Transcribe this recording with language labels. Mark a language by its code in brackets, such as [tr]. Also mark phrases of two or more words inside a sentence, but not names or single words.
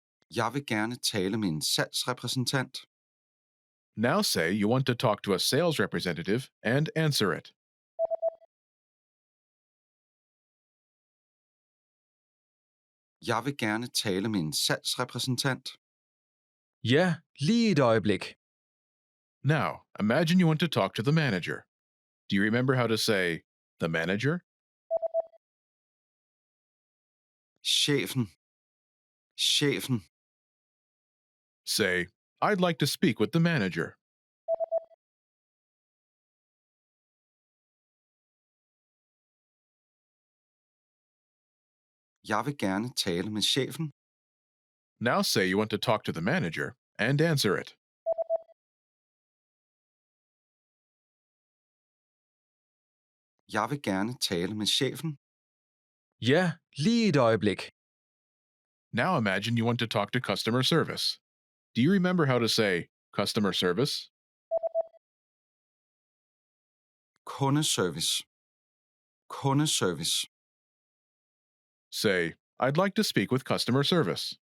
[da] Jeg vil gerne tale med en salgsrepræsentant. [en] Now say you want to talk to a sales representative and answer it. [da] Jeg vil gerne tale med en salgsrepræsentant. Ja, lige et øjeblik. [en] Now, imagine you want to talk to the manager. Do you remember how to say, the manager? [da] Chefen. Chefen. [en] Say, I'd like to speak with the manager. [da] Jeg vil gerne tale med chefen. [en] Now say you want to talk to the manager and answer it. [da] Jeg vil gerne tale med chefen. Ja, lige et øjeblik. [en] Now imagine you want to talk to customer service. Do you remember how to say, customer service? [da] Kundeservice. Kundeservice. [en] Say, I'd like to speak with customer service.